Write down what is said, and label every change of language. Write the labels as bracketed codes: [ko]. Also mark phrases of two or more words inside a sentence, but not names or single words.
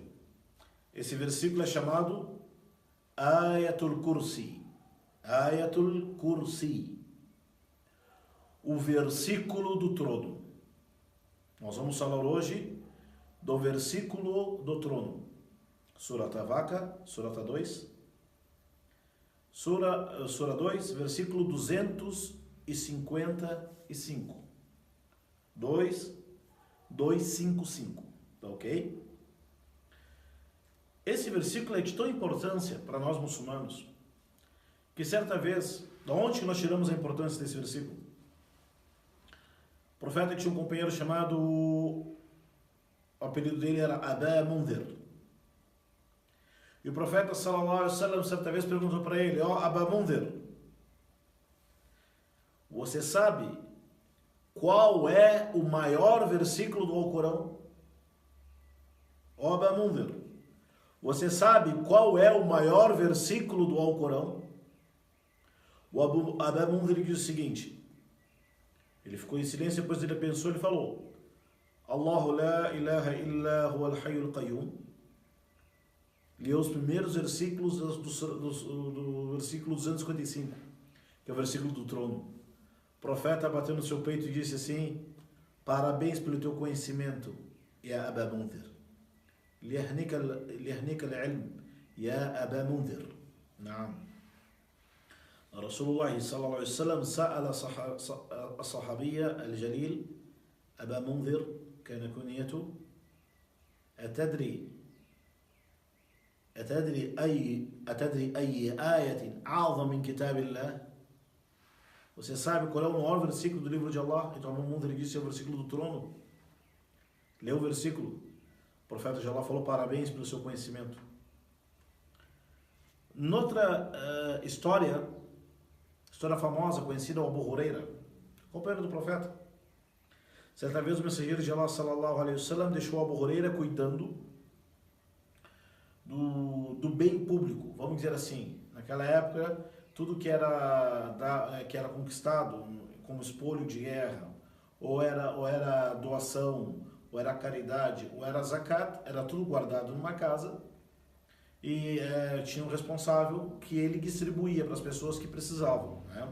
[pt] Esse versículo é chamado Ayatul Kursi. Ayatul Kursi. O versículo do trono. Nós vamos falar hoje do versículo do trono. Surat al-Baqarah, Surat 2. Sura 2, versículo 255. 255. Tá ok? Esse versículo é de tão importância para nós muçulmanos que certa vez, de onde nós tiramos a importância desse versículo? O profeta tinha um companheiro chamado, o apelido dele era Aba Mundhir. E o profeta [ar] صلى الله عليه وسلم [pt] certa vez perguntou para ele: ó, Aba Mundhir, você sabe qual é o maior versículo do Alcorão? Ó Aba Mundhir, você sabe qual é o maior versículo do Alcorão? O Aba Mundhir diz o seguinte, ele ficou em silêncio, depois ele pensou, ele falou: [ar] الله لا إله إلا هو الحي القيوم. [pt] Leu os primeiros versículos do versículo 255, que é o versículo do trono. O profeta bateu no seu peito e disse assim: parabéns pelo teu conhecimento, ya Aba Mundhir. [ar] ليهنك العلم يا أبا المنذر. نعم. رسول الله صلى الله عليه وسلم سأل الصحابي الجليل أبا منذر كان كنيته أتدري أي آية أعظم من كتاب الله. [pt] Você sabe qual é o maior versículo do livro de Allah? Então Abu Mundhir disse: é o versículo do trono. Leu o versículo. O profeta de Allah falou: parabéns pelo seu conhecimento. Noutra história famosa, conhecida, o Abu Huraira, companheiro do profeta. Certa vez o mensageiro de Allah [ar] صلى الله عليه وسلم [pt] deixou Abu Huraira cuidando do bem público, vamos dizer assim. Naquela época, tudo que era conquistado como espólio de guerra, ou era doação, ou era caridade, ou era zakat, era tudo guardado numa casa e tinha um responsável que ele distribuía para as pessoas que precisavam, né?